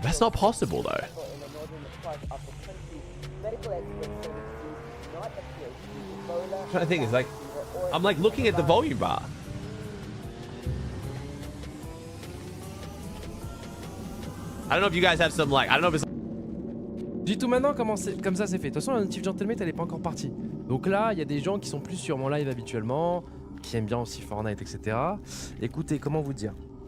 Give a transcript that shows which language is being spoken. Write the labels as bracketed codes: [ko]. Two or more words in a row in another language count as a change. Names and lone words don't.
[en] That's not possible though. I'm trying to think. It's like I'm like looking at the volume bar. I don't know if you guys have some like, I don't know if it's. [fr] Dis tout maintenant comme ça c'est fait. De toute façon, la notif Gentlemate elle est pas encore partie. Donc là, il y a des gens qui sont plus sur mon live habituellement, qui aiment bien aussi Fortnite, etc. Écoutez, comment vous dire?